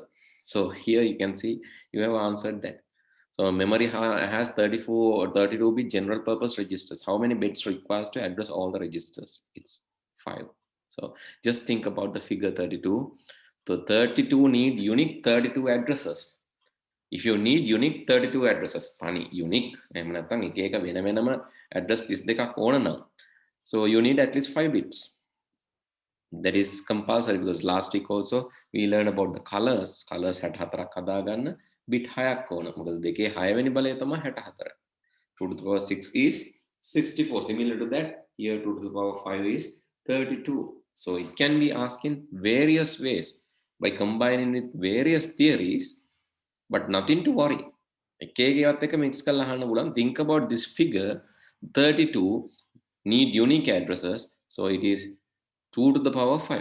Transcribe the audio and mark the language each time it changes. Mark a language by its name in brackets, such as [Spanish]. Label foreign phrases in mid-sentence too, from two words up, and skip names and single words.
[English] So here you can see you have answered that. So memory has 34 or 32 bit general purpose registers. How many bits requires to address all the registers? It's 5. So just think about the figure 32. So 32 need unique 32 addresses. If you need unique 32 addresses, [Sinhala] තනි unique එහෙම නැත්නම් එක එක වෙන වෙනම address 32ක් ඕන නම්, [English] so you need at least 5 bits. That is compulsory because last week also we learned about the colors [Sinhala] 64ක් හදාගන්න bit 6ක් ඕන. මොකද දෙකේ 6 වෙනි බලය තමයි 64. [English] 2 to the power 6 is 64. Similar to that, here 2 to the power 5 is 32. So it can be asked in various ways by combining with various theories, but nothing to worry. Think about this figure 32 need unique addresses, so it is 2 to the power 5.